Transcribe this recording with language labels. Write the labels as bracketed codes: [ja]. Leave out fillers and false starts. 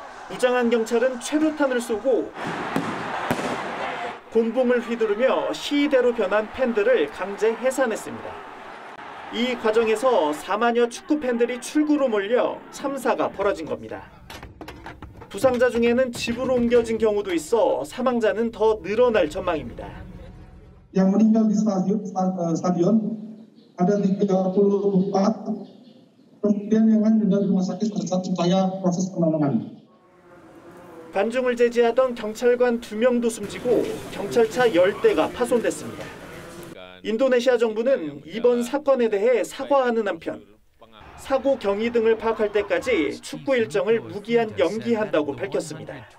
[ko] 무장한 경찰은 최루탄을 쏘고 곤봉을 휘두르며 시위대로 변한 팬들을 강제 해산했습니다. 이 과정에서 4만여 축구 팬들이 출구로 몰려 참사가 벌어진 겁니다. 부상자 중에는 집으로 옮겨진 경우도 있어 사망자는 더 늘어날 전망입니다. [id] Yang meninggal di stadion ada 34, kemudian yang lain di rumah sakit pada saat upaya proses penanganan. [ko] 관중을 제지하던 경찰관 2명도 숨지고 경찰차 10대가 파손됐습니다. 인도네시아 정부는 이번 사건에 대해 사과하는 한편 사고 경위 등을 파악할 때까지 축구 일정을 무기한 연기한다고 밝혔습니다.